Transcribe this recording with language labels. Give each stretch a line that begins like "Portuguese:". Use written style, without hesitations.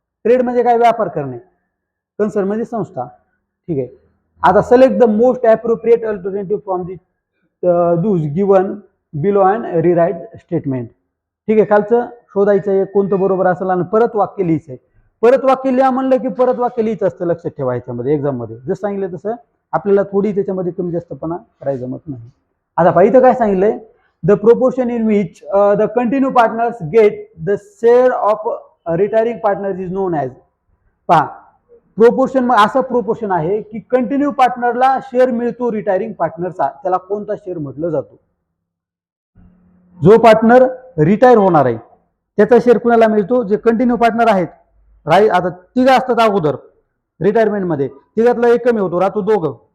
Marathi: Trade म्हणजे काय? व्यापार करणे. कन्सर्न म्हणजे संस्था. ठीक आहे, आता
English: Select the most appropriate alternative from the those given below and rewrite statement.
Marathi: ठीक आहे, खालचं शोधायचं आहे कोणतं बरोबर असेल आणि परत वाक्य लिहायचंय. परत वाक्य लिहा म्हणलं की परत वाक्य लिहित असतं, लक्षात ठेवा. याच्यामध्ये एक्झाम मध्ये जसं सांगितलं तसं आपल्याला थोडी त्याच्यामध्ये कमी जास्तपणा करायला जमत नाही. आता पहा इथं काय सांगितलंय?
English: The proportion in which the continue partners get the share of retiring partners is known as.
Marathi: पहा, प्रोपोर्शन मग असं प्रोपोर्शन आहे की कंटिन्यू पार्टनरला शेअर मिळतो रिटायरिंग पार्टनरचा, त्याला कोणता शेअर म्हटलं जातो? जो पार्टनर रिटायर होणार आहे त्याचा शेअर कुणाला मिळतो? जे कंटिन्यू पार्टनर आहेत. आता तिघ असतात अगोदर रिटायरमेंट मध्ये, तिघातला एक कमी होतो, राहतो दोघं.